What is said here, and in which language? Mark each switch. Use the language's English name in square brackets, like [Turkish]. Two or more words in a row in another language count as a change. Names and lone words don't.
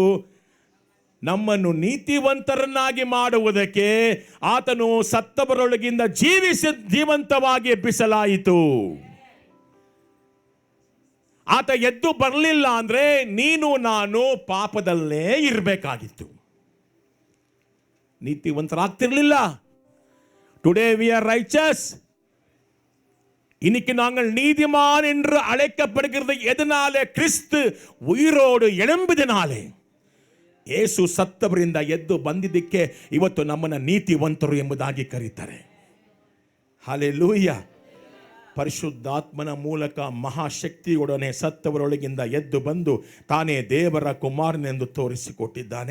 [Kannada] ನಮ್ಮನ್ನು ನೀತಿವಂತರನ್ನಾಗಿ ಮಾಡುವುದಕ್ಕೆ ಆತನು ಸತ್ತವರೊಳಗಿಂದ ಜೀವಂತವಾಗಿ ಎಬ್ಬಿಸಲಾಯಿತು. ಆತ ಎದ್ದು ಬರಲಿಲ್ಲ ಅಂದ್ರೆ ನೀನು ನಾನು ಪಾಪದಲ್ಲೇ ಇರಬೇಕಾಗಿತ್ತು, நீதிವಂತರಾಗ್ತಿರ್ಲಿಲ್ಲ. [English] டுடே we are righteous. [Tamil] இன்னைக்கு நாங்கள் நீதிமான் என்று அழைக்கப்படுகிறது எதனாலே? கிறிஸ்து உயிரோடு எழும்பிದனாலே. [Kannada] ಯೇಸು ಸತ್ತವರಿಂದ ಎದ್ದು ಬಂದಿದ್ದಕ್ಕೆ ಇವತ್ತು ನಮ್ಮನ್ನು ನೀತಿವಂತರು ಎಂಬುದಾಗಿ ಕರೀತಾರೆ. ಹಲ್ಲೆಲೂಯಾ. ಪರಿಶುದ್ಧಾತ್ಮನ ಮೂಲಕ ಮಹಾಶಕ್ತಿಯೊಡನೆ ಸತ್ತವರೊಳಗಿಂದ ಎದ್ದು ಬಂದು ತಾನೇ ದೇವರ ಕುಮಾರನೆಂದು ತೋರಿಸಿಕೊಟ್ಟಿದ್ದಾನೆ.